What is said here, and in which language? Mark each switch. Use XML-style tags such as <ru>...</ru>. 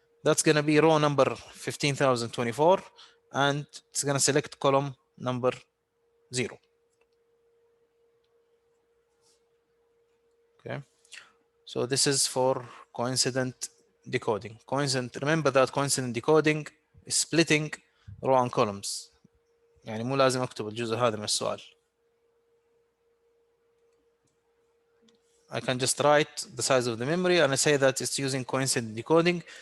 <en>That's gonna be row number 15,024, and it's gonna select column number 0. Okay, so this is for coincident decoding. Remember that coincident decoding is splitting row and columns.</en> <ar>يعني مو لازم اكتب الجزء هذا من السؤال.</ar> <en>I can just write the size of the memory and I say that it's using coincident decoding.</en>